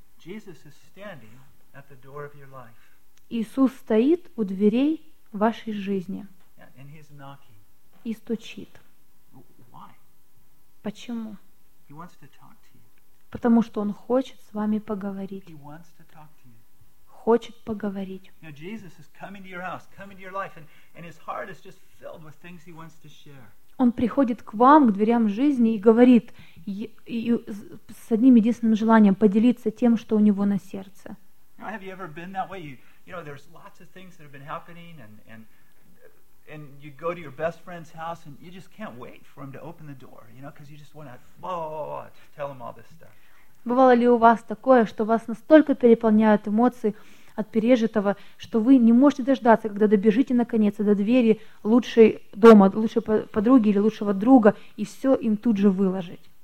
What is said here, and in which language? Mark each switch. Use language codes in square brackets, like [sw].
[en] Jesus is standing at the door of your life. [ru] Иисус стоит у дверей вашей жизни. [en] And he's knocking. [ru] и стучит. [en] Why? [ru] Почему? [en] He wants to talk to you. [ru] Потому что Он хочет с вами поговорить. [en] He wants to talk to you. [ru] Хочет поговорить. [en] Now Jesus is coming to your house, coming to your life, and His heart is just filled with things He wants to share. [ru] Он приходит к вам, к дверям жизни, и говорит с одним единственным желанием поделиться тем, что у него на сердце. Бывало ли у вас такое, что вас настолько переполняют эмоции от пережитого, что вы не можете дождаться, когда добежите наконец до двери лучшей дома, лучшей подруги или лучшего друга, и все им тут же выложить?